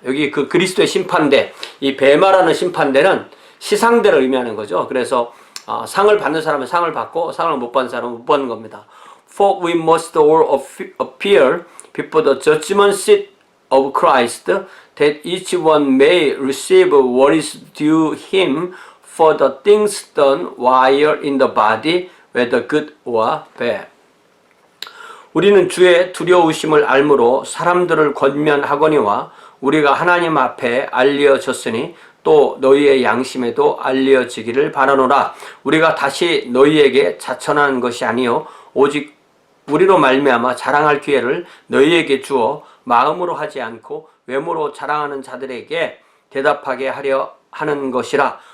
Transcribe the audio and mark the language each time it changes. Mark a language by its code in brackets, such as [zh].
[ko] 여기 그 그리스도의 심판대, 이 베마라는 심판대는 시상대를 의미하는 거죠. 그래서 상을 받는 사람은 상을 받고 상을 못 받는 사람은 못 받는 겁니다. [en] For we must all appear before the judgment seat of Christ, that each one may receive what is due him for the things done while in the body, whether good or bad. [ko] 우리는 주의 두려우심을 알므로 사람들을 권면하거니와 우리가 하나님 앞에 알려졌으니 또 너희의 양심에도 알려지기를 바라노라. 우리가 다시 너희에게 자천하는 것이 아니요 오직 우리로 말미암아 자랑할 기회를 너희에게 주어 마음으로 하지 않고 외모로 자랑하는 자들에게 대답하게 하려 하는 것이라.